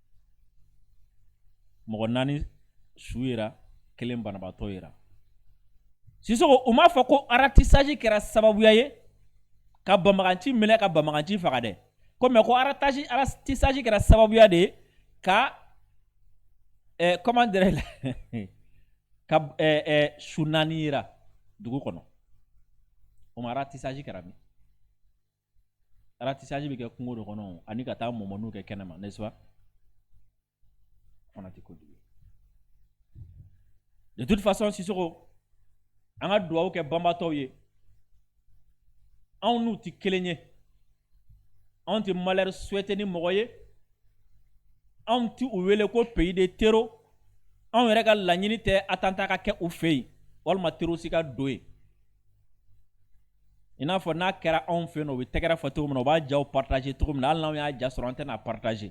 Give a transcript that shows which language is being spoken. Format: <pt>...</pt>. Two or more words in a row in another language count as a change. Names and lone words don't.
<bm>mɔgɔ 4 su yera kelen banabaatɔ yera Sissoko u m'a fɔ ko ratissage kɛra sababuya ye ka Banbaganci minɛ ka Banbaganci faga dɛ. Ko mais ko ratissage kɛra sababuya de ye ka</bm> <fr>comment dirais</fr> <bm>ka su 4 yira dugu kɔnɔ. O ma ratissage kɛra min? Ratissage bɛ kɛ kungo de kɔnɔ ani ka taa mɔmɔniw kɛ kɛnɛma,</bm> <fr>n'est-ce pas? On a dit kojugu. De toute façon,</fr> <bm>Sissoko, an ka duwawu kɛ banbatɔw ye. Anw n'u ti kelen ye. Anw ti</bm> <fr>malheur souhaiter</fr> <bm>ni mɔgɔ ye. Anw ti u wele ko</bm> <fr>pays de terreau.</fr> <bm>Anw yɛrɛ ka laɲini tɛ attentat ka kɛ u fɛ yen walima terroriste ka don yen. I n'a fɔ n'a kɛra anw fɛ yen nɔ u bɛ tɛgɛrɛ fɔ cogo min na u b'a jaw partager cogo min na hali n'anw y'a ja sɔrɔ an tɛ n'a partager.</bm>